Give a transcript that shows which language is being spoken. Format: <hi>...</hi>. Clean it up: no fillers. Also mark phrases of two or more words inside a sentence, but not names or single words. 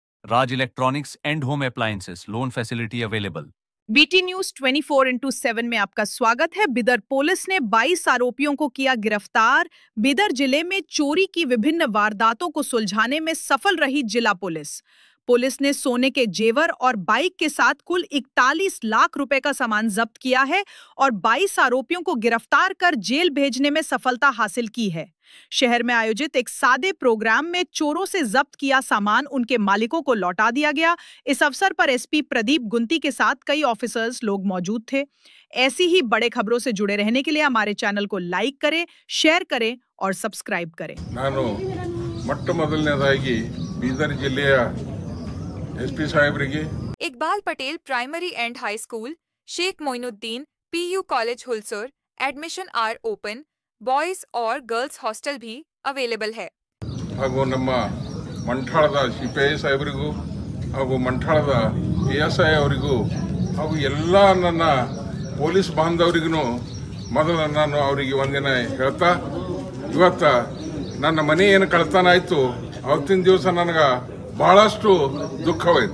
<en>Raj Electronics and Home Appliances. Loan facility available.</en> <hi>बीटी न्यूज 24/7 में आपका स्वागत है। बिदर पुलिस ने 22 आरोपियों को किया गिरफ्तार। बिदर जिले में चोरी की विभिन्न वारदातों को सुलझाने में सफल रही जिला पुलिस। पुलिस ने सोने के जेवर और बाइक के साथ कुल 41 लाख रुपए का सामान जब्त किया है और 22 आरोपियों को गिरफ्तार कर जेल भेजने में सफलता हासिल की है। शहर में आयोजित एक सादे प्रोग्राम में चोरों से जब्त किया सामान उनके मालिकों को लौटा दिया गया। इस अवसर पर एसपी प्रदीप गुंती के साथ कई ऑफिसर्स लोग मौजूद थे। ऐसी ही बड़े खबरों से जुड़े रहने के लिए हमारे चैनल को लाइक करें, शेयर करें और सब्सक्राइब करें।</hi> <kn>ನಾನು ಮೊಟ್ಟಮೊದಲನೇದಾಗಿ ಬೀದರ್ ಜಿಲ್ಲೆಯ एसपी साहेबರಿಗೆ</kn> <hi>इकबाल पटेल प्राइमरी एंड हाई स्कूल, शेख मोइनुद्दीन PU कॉलेज हुलसुर,</hi> <en>admission are open,</en> <hi>बॉयज और</hi> <en>girls hostel</en> <hi>भी अवेलेबल है।</hi> <kn>ಹಾಗೂ ನಮ್ಮ ಮಂಠಾಳದ ಸಿಪಿಐ ಸಾಹೇಬರಿಗೂ ಹಾಗೂ ಮಂಠಾಳದ PSI ಅವರಿಗೂ ಹಾಗೂ ಎಲ್ಲ ನನ್ನ ಪೊಲೀಸ್ ಬಾಂಧವರಿಗೂ ಮೊದಲು ನಾನು ಅವರಿಗೆ ಒಂದಿನ ಹೇಳ್ತಾ, ಇವತ್ತ ನನ್ನ ಮನೆ ಏನು ಕಳ್ತನ ಆಯಿತು ಅವತ್ತಿನ ದಿವಸ ನನಗೆ ಬಹಳಷ್ಟು ದುಃಖವಾಯಿತು.</kn>